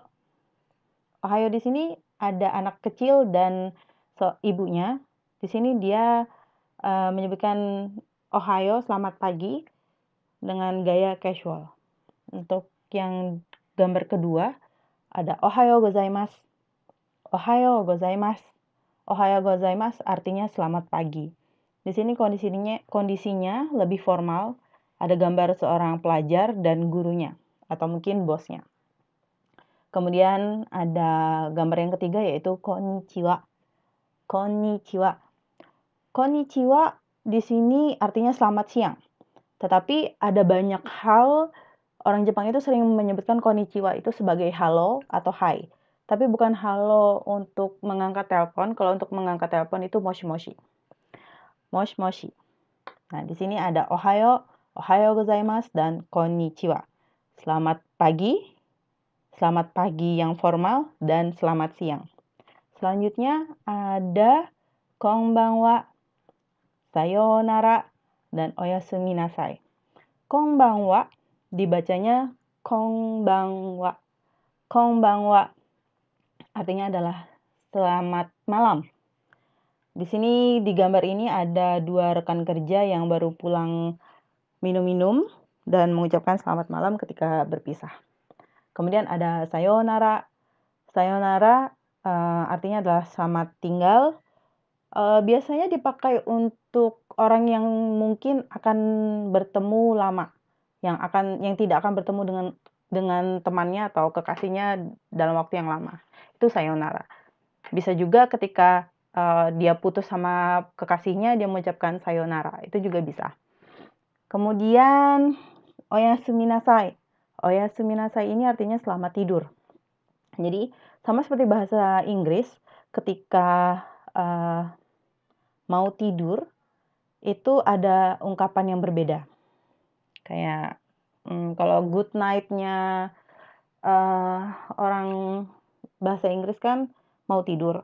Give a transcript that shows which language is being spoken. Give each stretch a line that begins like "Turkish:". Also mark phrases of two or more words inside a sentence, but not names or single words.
Indonesian: Ohayo di sini ada anak kecil dan ibunya. Di sini dia menyebutkan ohayo, selamat pagi, dengan gaya casual. Untuk yang gambar kedua ada
Japanese: おはようございます. おはようございます. おはようございます
Indonesian: artinya selamat pagi. Di sini kondisinya lebih formal, ada gambar seorang pelajar dan gurunya atau mungkin bosnya. Kemudian ada gambar yang ketiga yaitu konnichiwa. Konnichiwa. Konnichiwa di sini artinya selamat siang. Tetapi ada banyak hal orang Jepang itu sering menyebutkan konnichiwa itu sebagai halo atau hai. Tapi bukan halo untuk mengangkat telepon. Kalau untuk mengangkat telepon itu moshi-moshi. Moshi-moshi. Nah, di sini ada
Japanese: おはよう、おはようございます,
Indonesian: dan konnichiwa. Selamat pagi yang formal, dan selamat siang. Selanjutnya ada konbanwa, sayonara, dan
Japanese: おやすみなさい.
Indonesian: Konbanwa dibacanya konbanwa. Konbanwa artinya adalah selamat malam. Di sini di gambar ini ada 2 rekan kerja yang baru pulang minum-minum dan mengucapkan selamat malam ketika berpisah. Kemudian ada sayonara. Sayonara artinya adalah selamat tinggal. Biasanya dipakai untuk orang yang mungkin akan bertemu lama, yang tidak akan bertemu dengan temannya atau kekasihnya dalam waktu yang lama. Itu sayonara. Bisa juga ketika dia putus sama kekasihnya, dia mengucapkan sayonara. Itu juga bisa. Kemudian
Japanese: おやすみなさい. おやすみなさい
Indonesian: ini artinya selamat tidur. Jadi sama seperti bahasa Inggris, ketika mau tidur itu ada ungkapan yang berbeda. Kayak kalau
English: good night-
Indonesian: nya orang bahasa Inggris kan mau tidur.